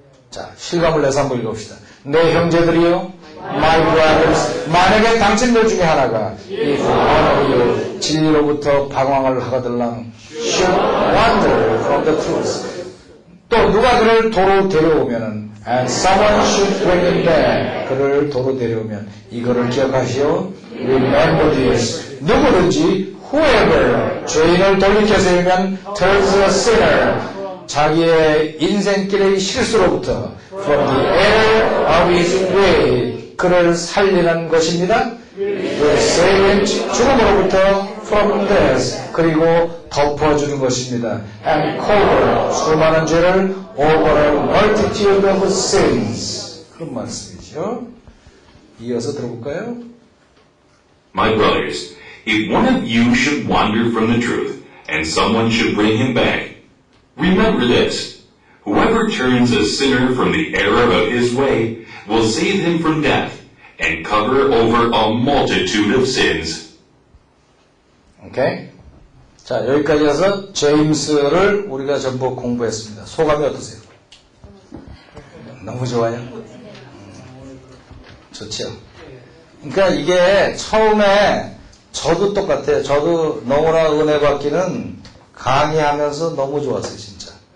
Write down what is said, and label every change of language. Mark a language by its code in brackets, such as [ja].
[ko] 자, 실감을 내서 한번 읽어봅시다. 내 형제들이요, [en] my brothers, [ko] 만약에 당신들 중에 하나가 [en] if one of you [ko] 진리로부터 방황을 하거들랑 [en] should wander from the truth, [ko] 또 누가 그를 도로 데려오면은 [en] and someone should bring him back, [ko] 그를 도로 데려오면 이거를 기억하시오. [en] Remember this. [ko] 누구든지 [en] whoever [ko] 죄인을 돌이켜 세우면 [en] turns a sinner, [ko] 자기의 인생길의 실수로부터 [en] from the error of his way, [ko] 그를 살리는 것입니다. [en] will save him, [ko] 죽음으로부터 [en] from death, [ko] 그리고 덮어주는 것입니다. [en] and cover, [ko] 수많은 죄를 [en] over a multitude of sins. [ko] 그런 말씀이죠. 이어서 들어볼까요? [en] My brothers, if one of you should wander from the truth, and someone should bring him back, remember this, whoever turns a sinner from the error of his way will save him from death, and cover over a multitude of sins. [ko] 오케이. 자, 여기까지 해서 제임스를 우리가 전부 공부했습니다. 소감이 어떠세요? 너무 좋아요? 좋죠? 그러니까 이게 처음에 저도 똑같아요. 저도 너무나 은혜 받기는 강의하면서 너무 좋았어요, 진짜.